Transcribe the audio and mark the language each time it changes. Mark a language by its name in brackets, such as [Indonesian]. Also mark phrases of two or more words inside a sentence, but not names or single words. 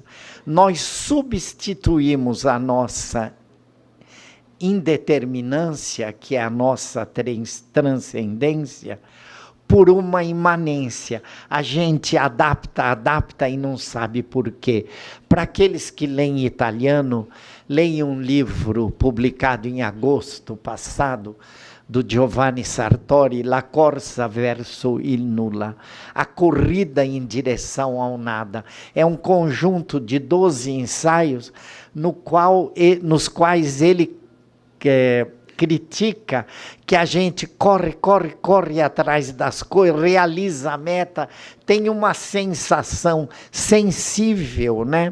[Portuguese] Nós substituímos a nossa indeterminância, que é a nossa transcendência, por uma imanência. A gente adapta e não sabe por quê. Para aqueles que leem italiano, leiam um livro publicado em agosto passado, do Giovanni Sartori, La corsa verso il nulla, a corrida em direção ao nada. É um conjunto de 12 ensaios nos quais ele critica que a gente corre atrás das coisas, realiza a meta, tem uma sensação sensível, né?